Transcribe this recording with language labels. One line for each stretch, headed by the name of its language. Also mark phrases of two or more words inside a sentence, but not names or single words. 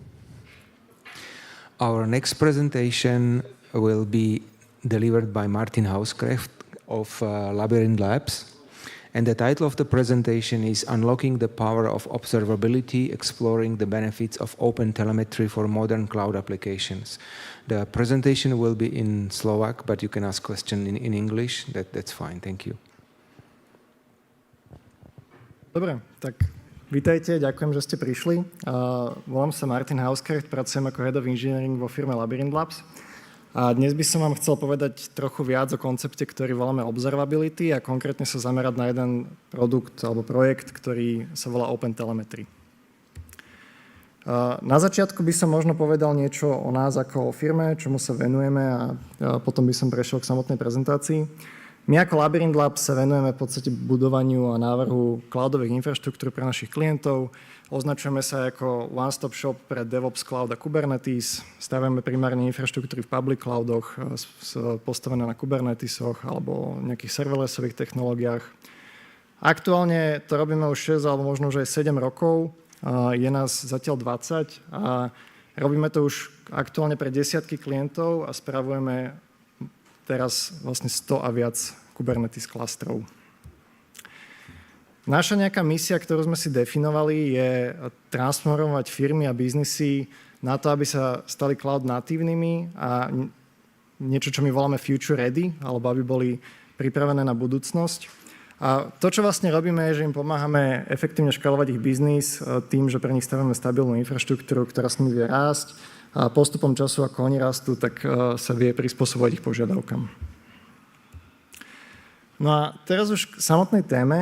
English: Our next presentation will be delivered by Martin Hauskrecht of Labyrinth Labs. And the title of the presentation is Unlocking the Power of Observability, Exploring the Benefits of Open Telemetry for Modern Cloud Applications. The presentation will be in Slovak, but you can ask questions in English. That's fine. Thank you.
Slovak: Dobre, tak vítajte, ďakujem, že ste prišli. Volám sa Martin Hauskrecht, pracujem ako
English: Head of Engineering
Slovak: vo firme Labyrinth Labs. A dnes by som vám chcel povedať trochu viac o koncepte, ktorý voláme Observability a konkrétne sa zamerať na jeden produkt alebo projekt, ktorý sa volá Open Telemetry. Na začiatku by som možno povedal niečo o nás ako o firme, čomu sa venujeme a potom by som prešiel k samotnej prezentácii. My ako Labyrinth Labs sa venujeme v podstate budovaniu a návrhu cloudových infraštruktúr pre našich klientov. Označujeme sa ako
English: one-stop shop
Slovak: pre DevOps, Cloud a Kubernetes. Stavíme primárne infraštruktúry v public cloudoch postavené na Kubernetesoch alebo nejakých serverlessových technológiách. Aktuálne to robíme už 6 alebo možno už aj 7 rokov Je nás zatiaľ 20 a robíme to už aktuálne pre desiatky klientov a spravujeme teraz vlastne 100 a viac Kubernetes klastrov. Naša nejaká misia, ktorú sme si definovali, je transformovať firmy a biznisy na to, aby sa stali cloud natívnymi a niečo, čo my voláme
English: future ready,
Slovak: alebo aby boli pripravené na budúcnosť. A to, čo vlastne robíme, je, že im pomáhame efektívne škalovať ich biznis tým, že pre nich stavíme stabilnú infraštruktúru, ktorá s nimi vie rásť a postupom času, ako oni rastú, tak sa vie prispôsobovať ich požiadavkám. No a teraz už k samotnej téme.